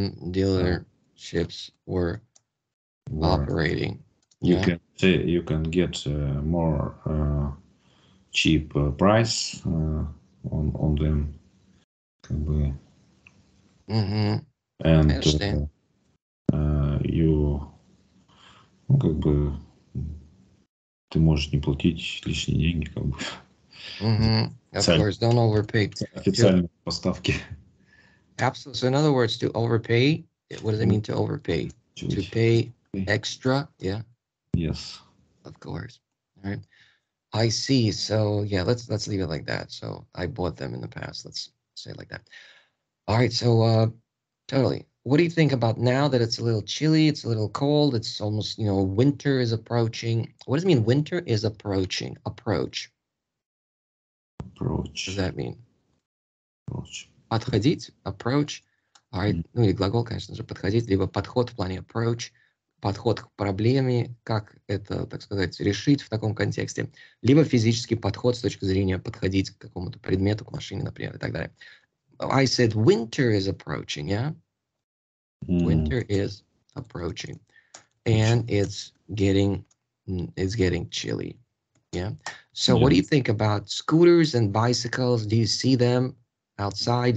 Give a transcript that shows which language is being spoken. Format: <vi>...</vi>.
<en>Dealerships were operating. You can get more cheap price on them, как бы. And</en> <ru>you, ну, как бы, ты можешь не платить лишние деньги, как бы.</ru> <en>Of course, don't overpay.</en> <ru>Официальные поставки.</ru> <en>Absolutely. So in other words, to overpay, what does it mean to overpay? To pay extra, yeah? Yes. Of course. All right. I see. So yeah, let's leave it like that. So I bought them in the past. Let's say it like that. All right. So totally. What do you think about now that it's a little chilly, it's a little cold, it's almost, winter is approaching. What does it mean winter is approaching? Approach. What does that mean? Approach.</en> <ru>Подходить, approach.</ru> <en>All right.</en> <ru>Ну и глагол, конечно же, подходить, либо подход в плане approach, подход к проблеме, как это, так сказать, решить в таком контексте, либо физический подход с точки зрения подходить к какому-то предмету, к машине, например, и так далее.</ru> <en>I said winter is approaching, yeah? Winter is approaching, and it's getting chilly, yeah? So what do you think about scooters and bicycles? Do you see them outside?</en>